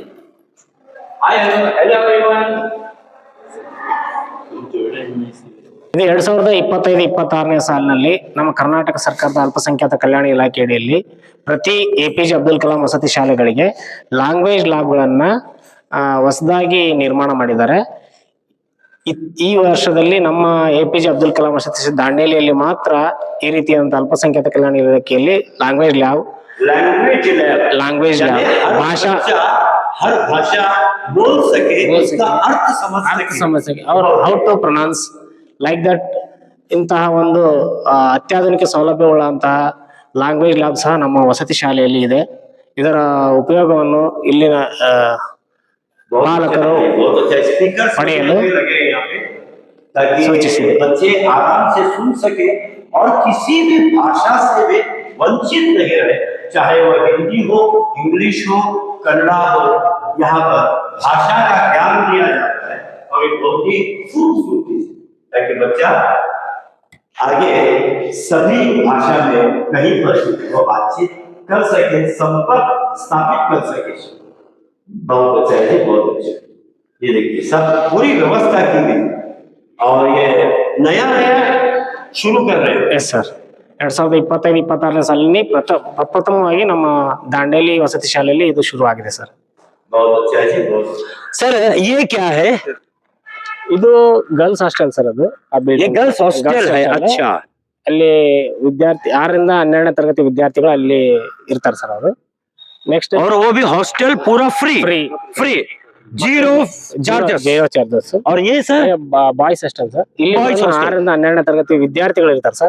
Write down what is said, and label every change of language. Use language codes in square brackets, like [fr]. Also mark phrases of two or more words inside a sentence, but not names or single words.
[en] hi hello everyone. [kn] ಇದು 2025-26ನೇ ಸಾಲಿನಲ್ಲಿ ನಮ್ಮ ಕರ್ನಾಟಕ ಸರ್ಕಾರದ ಅಲ್ಪಸಂಖ್ಯಾತ ಕಲ್ಯಾಣ ಇಲಾಖೆ ಅಡಿಯಲ್ಲಿ ಪ್ರತಿ APJ ಅಬ್ದುಲ್ ಕಲಾಂ ವಸತಿ ಶಾಲೆಗಳಿಗೆ [en] language labಗಳನ್ನ [kn] ಹೊಸದಾಗಿ ನಿರ್ಮಾಣ ಮಾಡಿದ್ದಾರೆ. ಈ ವರ್ಷದಲ್ಲಿ ನಮ್ಮ APJ ಅಬ್ದುಲ್ ಕಲಾಂ ವಸತಿ ದಾಂಡೇಲಿಯಲ್ಲಿ ಮಾತ್ರ ಈ ರೀತಿಯಾದಂತ ಅಲ್ಪಸಂಖ್ಯಾತ ಕಲ್ಯಾಣ ಇಲಾಖೆಯಲ್ಲಿ [en] language lab [kn] ಭಾಷಾ [hi] हर भाषा बोल सके, उसका अर्थ समझ सके [kn] और [en] how to pronounce like that [kn] ಇಂತಹ ಒಂದು ಅತ್ಯಾಧುನಿಕ ಸೌಲಭ್ಯವುಳ್ಳಂತಹ [en] language lab [kn] ಸಹ ನಮ್ಮ ವಸತಿ ಶಾಲೆಯಲ್ಲಿ ಇದೆ. ಇದರ ಉಪಯೋಗವನ್ನು ಇಲ್ಲಿನ ಬಾಲಕರು ಪಡೆಯಲು [hi] सूचिसिए बच्चे आराम से सुन सके और किसी भी भाषा से वे वंचित नहीं रहे, चाहे वह हिंदी हो, इंग्लिश हो, कन्नड़ा हो। यहाँ पर भाषा का ज्ञान दिया जाता है और एक बहुत ही खूबसूरती से, ताकि बच्चा आगे सभी भाषा में कहीं पर वो बातचीत कर सके, संपर्क स्थापित कर सके। बहुत अच्छा है, बहुत अच्छा। ये देखिए सब पूरी व्यवस्था की गई और ये नया शुरू कर रहे हैं। [en] yes sir. [kn] 2025-26ನೇ ಸಾಲಿನಲ್ಲಿ ಪ್ರಪ್ರಥಮವಾಗಿ ನಮ್ಮ ದಾಂಡೇಲಿ ವಸತಿ ಶಾಲೆಯಲ್ಲಿ ಇದು ಶುರು ಆಗಿದೆ ಸರ್. [hi] बहुत अच्छा है, बहुत सर ये क्या है? [kn] ಇದು [en] girls hostel [kn] ಸರ್. ಅದು [hi] ये [en] girls hostel [hi] है। अच्छा, [kn] ಅಲ್ಲಿ ವಿದ್ಯಾರ್ಥಿ 6ರಿಂದ 12ನೇ ತರಗತಿ ವಿದ್ಯಾರ್ಥಿಗಳು ಅಲ್ಲಿ ಇರ್ತಾರೆ ಸರ್ ಅವರು. ನೆಕ್ಸ್ಟ್ [hi] और वो भी हॉस्टल पूरा [en] free free zero charges. [hi] और ये सर [en] boys hostel [kn] ಸರ್. ಇಲ್ಲಿ 6ರಿಂದ 12ನೇ ತರಗತಿ ವಿದ್ಯಾರ್ಥಿಗಳು ಇರ್ತಾರೆ ಸರ್.